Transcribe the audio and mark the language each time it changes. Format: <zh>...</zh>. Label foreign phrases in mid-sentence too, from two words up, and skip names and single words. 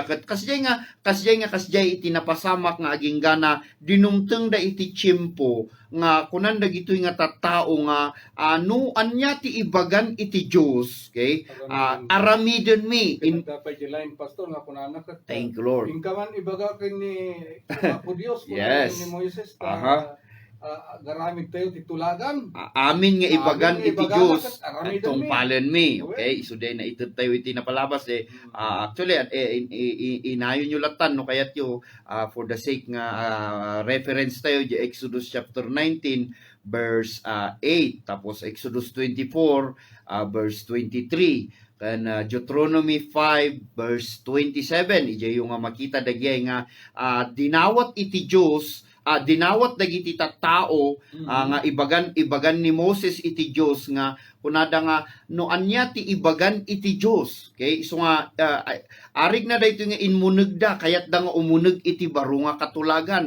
<ilo>Ket kasjay iti napasamak nga aging gana dinumteng da iti tiyempo nga kunan dagitoy nga tattao nga no anya ti ibagan iti Dios, okay? Aramiden mi in dapat jelain pastor nga kunana ket</ilo> <en>thank you Lord.</en> <ilo>ingkaman ibaga ken ni Apo Dios</ilo> <en>Yes.</en> <ilo>ni Moises garamit tayo titulagan. Amin nga ibagan iti Dios aramiden atong mi. palen mi. Okay, isuday na itud tayo iti napalabas actually inayon nyo latan no kayat yo for</ilo> <en>the sake</en> <ilo>nga reference tayo di Exodus chapter 19 verse 8 tapos Exodus 24 verse 23 kan Deuteronomy 5 verse 27 ije yung makita dagay nga dinawat iti Dios dinawat dagiti tattao nga ibagan ni Moses iti Dios nga kunada nga no anya ti ibagan iti Dios.</ilo> <en>Okay, so</en> <ilo>nga arig na dayto nga inmunegda kayat da nga umuneg iti baro nga katulagan.</ilo>